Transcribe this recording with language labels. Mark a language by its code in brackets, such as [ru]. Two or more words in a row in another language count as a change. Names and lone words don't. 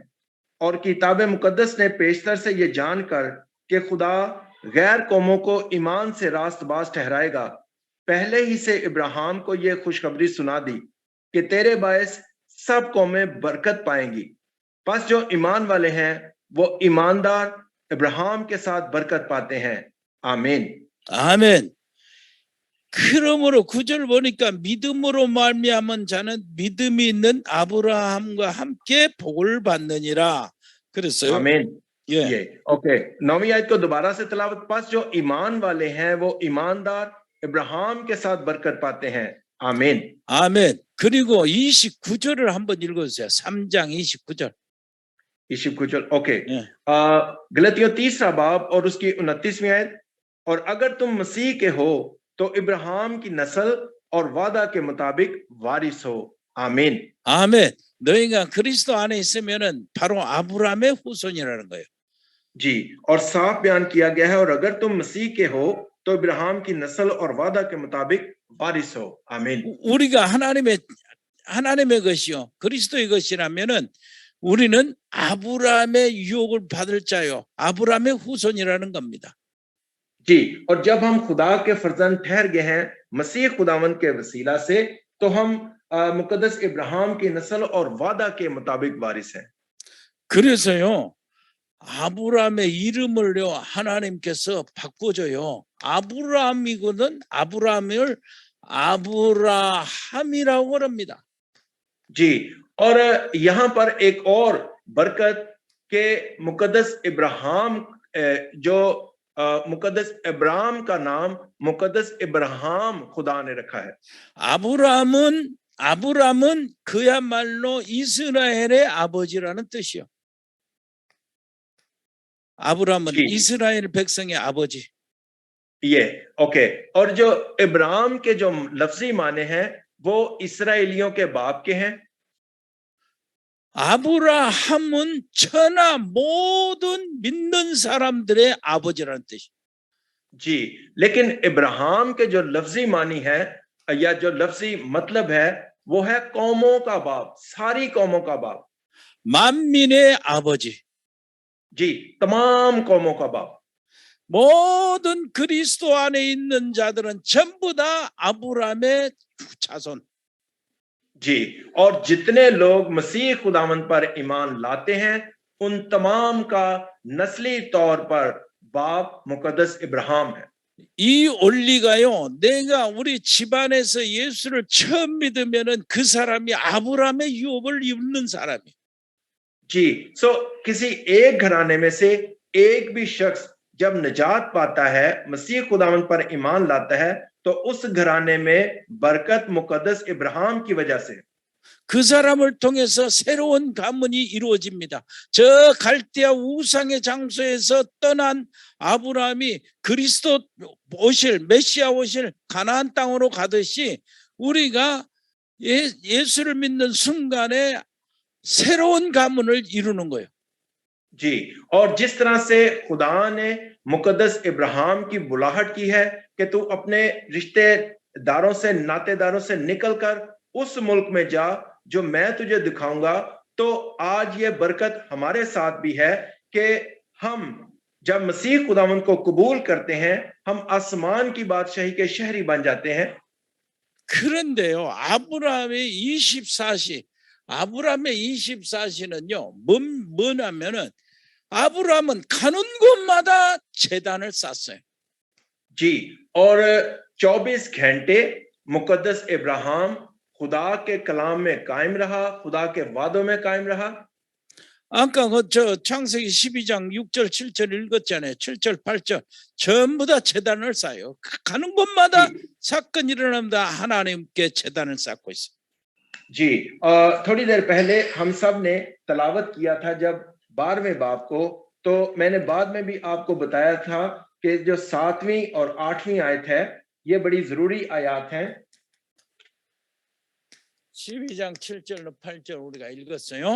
[ur] اور کتاب مقدس نے پیشتر سے یہ جان کر کہ خدا غیر قوموں کو ایمان سے راستباز ٹھہرائے گا، پہلے ہی سے ابراہیم کو یہ خوشخبری سنا دی کہ تیرے باعث سب قومیں برکت پائیں گی. بس جو ایمان والے ہیں وہ ایماندار ابراہیم کے ساتھ برکت پاتے ہیں. आमीन. [ko] 아멘. 그러므로 9절 보니까 믿음으로 말미암은 자는 믿음이 있는 아브라함과 함께 복을 받느니라. 그랬어요. [ur] आमीन. [ko] 예. [ur] یہ اوکے، 9ویں آیت کو دوبارہ سے تلاوت۔ پاس جو ایمان والے ہیں وہ ایماندار ابراہیم کے ساتھ برکت پاتے ہیں. आमीन. [ko] 아멘. 그리고 29절을 한번 읽어주세요. 3장 29절. [ur] یسوع کچل۔ اوکے, [ko] 예. [ur] گلتیوں 30 باب اور اس کی 29ویں آیت. اور اگر تم مسیح کے ہو تو ابراہیم کی نسل اور وعدہ کے مطابق وارث ہو. आमीन. [ko] 아멘. 너희가 그리스도 안에 있으면은 바로 아브라함의 후손이라는 거예요. [ur] جی، اور صاف بیان کیا گیا ہے، اور اگر تم مسیح کے ہو تو ابراہیم کی نسل اور وعدہ کے مطابق وارث ہو. आमीन. [ko] 우리가 하나님의 것이요 그리스도의 것이라면은 우리는 아브라함의 유혹을 받을 자요 아브라함의 후손이라는 겁니다. [ur] جی، اور جب ہم خدا کے فرزند ٹھہر گئے ہیں مسیح خداوند کے وسیلہ سے، تو ہم مقدس ابراہیم کی نسل اور وعدہ کے مطابق وارث ہیں. [ko] 그래서요 아브라함의 이름을요 하나님께서 바꿔줘요. 아브라함이거든 아브라함을 아브라함이라고 합니다. [ur] جی، اور یہاں پر ایک اور برکت کے مقدس ابراہیم، جو مقدس ابراہیم کا نام مقدس ابراہیم خدا نے رکھا ہے. [ko] 아브라함은 그야말로 이스라엘의 아버지라는 뜻이요. 아브라함은 [ur] जी. [ko] 이스라엘 백성의 아버지. [ur] یہ اوکے، اور جو ابراہیم کے جو لفظی معنی ہیں وہ اسرائیلیوں کے باپ کے ہیں. [ko] 아브라함은 천하 모든 믿는 사람들의 아버지라는 뜻이. [ur] جی، لیکن ابراہیم کے جو لفظی معنی ہے یا جو لفظی مطلب ہے وہ ہے قوموں کا باپ، ساری قوموں کا باپ. [ko] 만민의 아버지. [ur] جی، تمام قوموں کا باپ. [ko] 모든 그리스도 안에 있는 자들은 전부 다 아브라함의 자손. [ur] جی، اور جتنے لوگ مسیح خداوند پر ایمان لاتے ہیں ان تمام کا نسلی طور پر باپ مقدس ابراہیم ہے. [ko] 이 원리가요, 내가 우리 집안에서 예수를 처음 믿으면은 그 사람이 아브라함의 유업을 입는 사람이에요. [ur] جی، کسی ایک گھرانے میں سے ایک بھی شخص جب نجات پاتا ہے، مسیح خداوند پر ایمان لاتا ہے، تو اس گھرانے میں برکت مقدس ابراہیم کی وجہ سے, [ko] 그 사람을 통해서 새로운 가문이 이루어집니다. 저 갈대아 우상의 장소에서 떠난 아브라함이 그리스도 오실, 메시아 오실 가나안 땅으로 가듯이 우리가 예수를 믿는 순간에 새로운 가문을 이루는 거예요. [ur] جی، اور جس طرح سے خدا نے مقدس ابراہیم کی بلاہٹ کی ہے کہ تو اپنے رشتہ داروں سے، ناتے داروں سے نکل کر اس ملک میں جا جو میں تجھے دکھاؤں گا، تو آج یہ برکت ہمارے ساتھ بھی ہے کہ ہم جب مسیح خداوند کو قبول کرتے ہیں، ہم آسمان کی بادشاہی کے شہری بن جاتے ہیں. [ko] 그런데요, 아브라함의 24시는요, 뭐냐면은 아브라함은 가는 곳마다 제단을 쌓았어요. [ur] جی، اور 24 گھنٹے مقدس ابراہیم خدا کے کلام میں قائم رہا، خدا کے وعدوں میں قائم رہا. [ko] 아까 저 창세기 12장 6절 7절 읽었잖아요. 7절 8절 전부 다 제단을 쌓아요. 가는 곳마다 사건이 일어납니다. 하나님께 제단을 쌓고 있어요. [ur] جی، تھوڑی دیر پہلے ہم سب نے تلاوت کیا تھا جب 12ویں باب کو، تو میں نے بعد میں بھی آپ کو بتایا تھا کہ جو 7ویں اور 8ویں آیت ہے، یہ بڑی ضروری آیت ہیں. [ko] 12장 7절로 8절 우리가 읽었어요.